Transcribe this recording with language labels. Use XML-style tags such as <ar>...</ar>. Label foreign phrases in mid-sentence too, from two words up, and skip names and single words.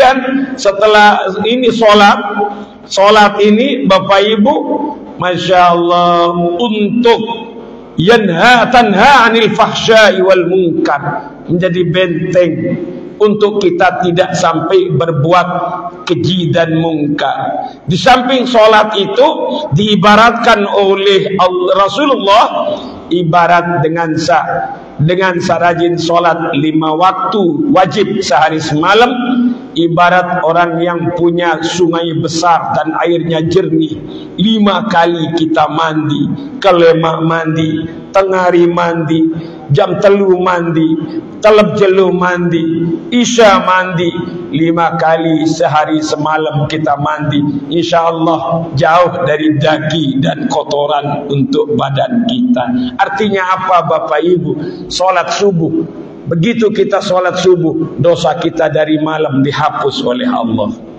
<id>Kemudian setelah ini salat, Solat ini Bapak Ibu,</id> <ar>Masya Allah,</ar> <id>untuk</id> <ar>tanha anil fahsya'i wal munkar,</ar> <id>menjadi benteng untuk kita tidak sampai berbuat keji dan mungkar. Di samping solat itu diibaratkan oleh Rasulullah, ibarat dengan sarajin solat 5 waktu wajib sehari semalam, ibarat orang yang punya sungai besar dan airnya jernih. 5 kali kita mandi,</id> <sas>kelemak mandi, tengari mandi, jam telu mandi, telep jelu mandi,</sas> <id>isya mandi, 5 kali sehari semalam kita mandi.</id> <ar>Insya Allah</ar> <id>jauh dari daki dan kotoran untuk badan kita. Artinya apa Bapak Ibu? Sholat subuh, begitu kita sholat subuh, dosa kita dari malam dihapus oleh Allah.</id>